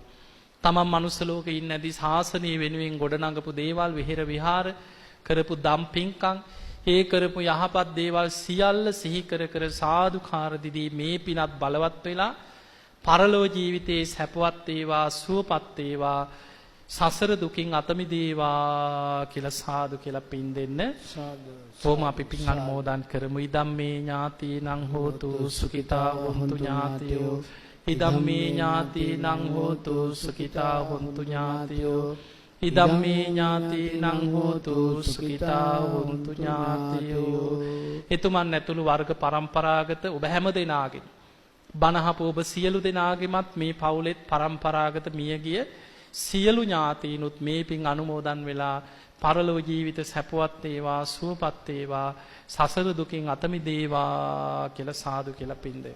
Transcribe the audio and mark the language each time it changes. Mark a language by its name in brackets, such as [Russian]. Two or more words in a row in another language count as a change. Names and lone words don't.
[Sinhala] තමන් මනුස්ස ලෝකේ ඉන්න ඇති ශාසනය වෙනුවෙන් ගොඩනගපු දේවල්, විහෙර විහාර කරපු දම් පින්කම්, ඒ කරපු යහපත් දේවල් සියල්ල සිහි කර කර සාදුකාර දිදී මේ පිනත් බලවත් වෙලා පරලොව ජීවිතයේ සැපවත් වේවා, සුවපත් වේවා, සසර දුකින් අත මිදේවා කියලා සාදු කියලා පින් දෙන්න. කොහොම අපි පින් අනුමෝදන් කරමු. [Pali] ඉදම්මේ ඥාතිනං හෝතු සුඛිතා වന്തു ඥාතියෝ. ඉදම්මේ ඥාතිනං හෝතු සුඛිතා වന്തു ඥාතියෝ. ඉදම්මේ ඥාතිනං හෝතු සුඛිතා වന്തു ඥාතියෝ. [Sinhala] එතුමන් ඇතුළු වර්ග පරම්පරාගත ඔබ හැම දෙනාගෙන් බණහපු ඔබ සියලු දෙනාගෙමත් මේ පවුලෙත් පරම්පරාගත මියගිය සියලු ඥාතීනුත් මේ පින් අනුමෝදන් වෙලා පරලොව ජීවිත සැපවත් වේවා, සුවපත් වේවා, සසර දුකින් අත මිදේවා කියලා සාදු කියලා පින් දෙන්න.